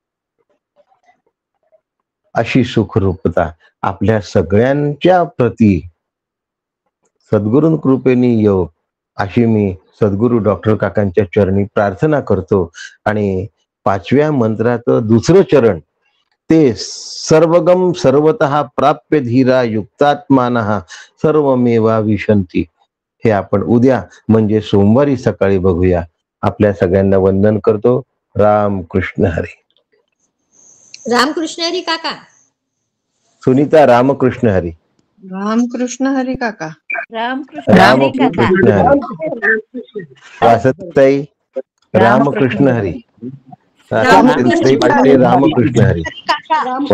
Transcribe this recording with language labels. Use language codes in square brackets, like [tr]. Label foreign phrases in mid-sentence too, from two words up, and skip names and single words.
[mr] अशी सुखरूपता आपल्या सगळ्यांच्या प्रती सद्गुरू कृपेने येऊ, अशी मी सद्गुरू डॉक्टर काकांच्या चरणी प्रार्थना करतो. आणि 5व्या मंत्राचं दुसरं चरण, [sa] ते सर्वगम सर्वतः प्राप्य धीरा युक्तात्मानः सर्वमेवा विशंती, [mr] हे आपण उद्या म्हणजे सोमवारी सकाळी बघूया. आपल्या सगळ्यांना वंदन करतो. राम कृष्ण हरी. रामकृष्ण हरी काका. सुनीता रामकृष्ण हरी. रामकृष्ण हरी काका. रामकृष्ण हरी काका. रामकृष्ण हरी. वासंताई रामकृष्ण हरी. वासंतीताई पाटील रामकृष्ण हरी.